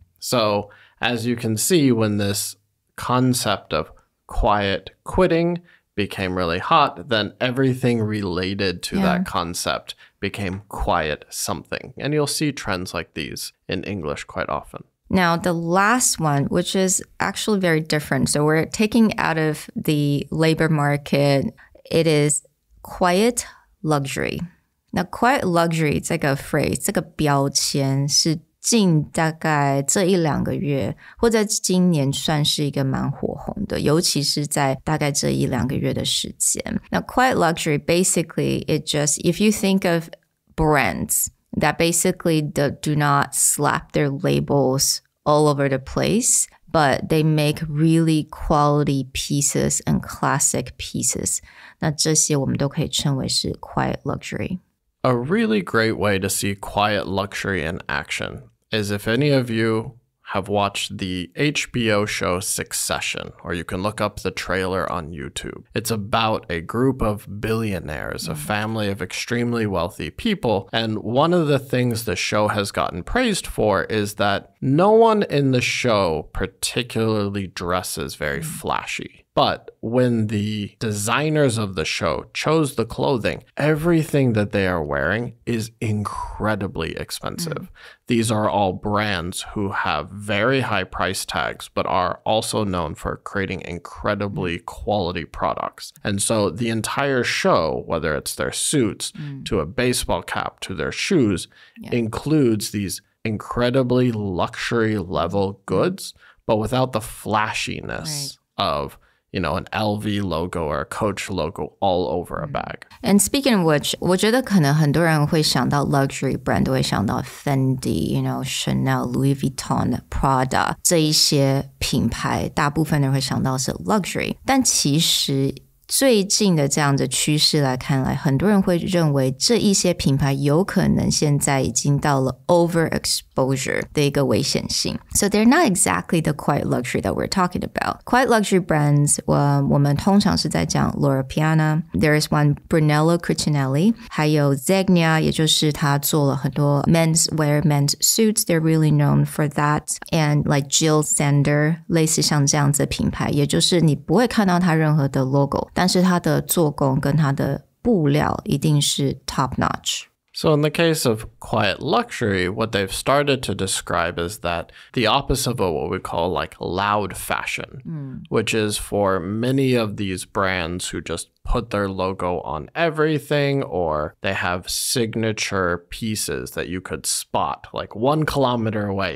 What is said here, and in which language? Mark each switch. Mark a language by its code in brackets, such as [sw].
[en] So as you can see, when this concept of quiet quitting became really hot, then everything related to that concept became quiet something. And you'll see trends like these in English quite often. Now, the last one, which is actually very different. So we're taking out of the labor market, it is quiet luxury. [zh] Now, quiet luxury 这个 phrase, 这个标签是近大概这一两个月或在今年算是一个蛮火红的，尤其是在大概这一两个月的时间。 [en] Now, quiet luxury, basically, it just, if you think of brands that basically do not slap their labels all over the place, but they make really quality pieces and classic pieces. [zh] 那这些我们都可以称为是 quiet luxury. [en] A really great way to see quiet luxury in action is if any of you have watched the HBO show Succession, or you can look up the trailer on YouTube. It's about a group of billionaires, a family of extremely wealthy people. And one of the things the show has gotten praised for is that no one in the show particularly dresses very flashy. But when the designers of the show chose the clothing, everything that they are wearing is incredibly expensive. These are all brands who have very high price tags, but are also known for creating incredibly quality products. And so the entire show, whether it's their suits to a baseball cap to their shoes, includes these incredibly luxury level goods, but without the flashiness of you know, an LV logo or a Coach logo all over a bag. And speaking of which, [zh] 我觉得可能很多人会想到 luxury brand 都会想到 Fendi, you know, Chanel, Louis Vuitton, Prada 这一些品牌，大部分人会想到是 luxury， 但其实最近的这样的趋势来看来，很多人会认为这一些品牌有可能现在已经到了 overexposure 的一个危险性。 [en] So they're not exactly the quiet luxury that we're talking about. Quiet luxury brands, [zh] 我们通常是在讲 [en] Loro Piana, there is one Brunello Cucinelli, [zh] 还有 [en] Zegna, [zh] 也就是他做了很多 [en] men's wear, men's suits, they're really known for that. And like [zh] Jill Sander, 类似像这样子的品牌，也就是你不会看到它任何的 logo，但是它的做工跟它的布料一定是 top notch. [en] So in the case of quiet luxury, what they've started to describe is that the opposite of what we call like loud fashion, which is for many of these brands who just put their logo on everything, or they have signature pieces that you could spot like 1 kilometer away.